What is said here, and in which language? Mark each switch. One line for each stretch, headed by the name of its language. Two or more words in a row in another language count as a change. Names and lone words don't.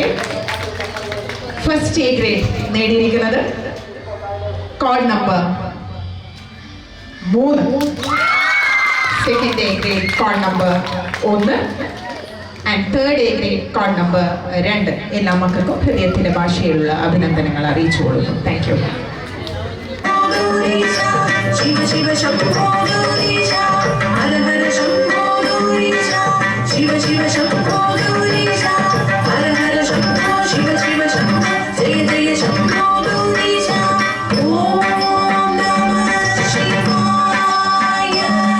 English: First A grade നേടിയിരിക്കുന്നത് code number 3, second A grade code number 1 and third A grade code number 2.
Malayalam: എല്ലാ മക്കൾക്കും ഹൃദയത്തിന്റെ ഭാഷയിലുള്ള അഭിനന്ദനങ്ങൾ അറിയിച്ചു കൊടുക്കും.
English: Thank you.
Sanskrit: शिव शिव शम्भो गणेश, हर हर शम्भो गणेश, शिव शिव शम्भो गणेश, हर हर शम्भो, शिव शिव शम्भो, जय जय शम्भो गणेश, ॐ नमः शिवाय.